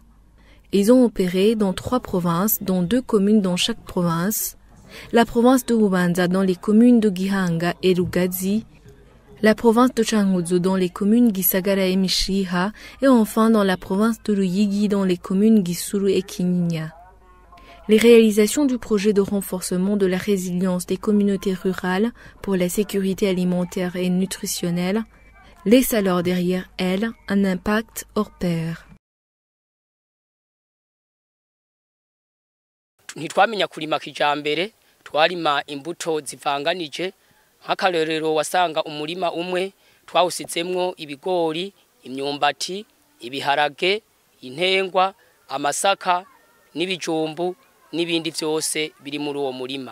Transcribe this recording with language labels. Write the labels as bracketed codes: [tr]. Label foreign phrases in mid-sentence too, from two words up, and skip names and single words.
[fr] Ils ont opéré dans 3 provinces, dont 2 communes dans chaque province, la province de Bubanza dans les communes de Gihanga et Lugazi, la province de Changuzo dans les communes Gisagara et Mishiha, et enfin dans la province de Ruyigi dans les communes Gisuru et Kinyinya. Les réalisations du projet de renforcement de la résilience des communautés rurales pour la sécurité alimentaire et nutritionnelle laissent alors derrière elles un impact hors pair. [rn] Ntitwamenya kurima kijambere twarima imbuto zivanganije nk'akarorero wasanga umurima umwe twawusizemwo ibigori, imyumbati, ibiharage, intengwa, amasaka n'ibijumbu n'ibindi vyose biri muri uwo murima.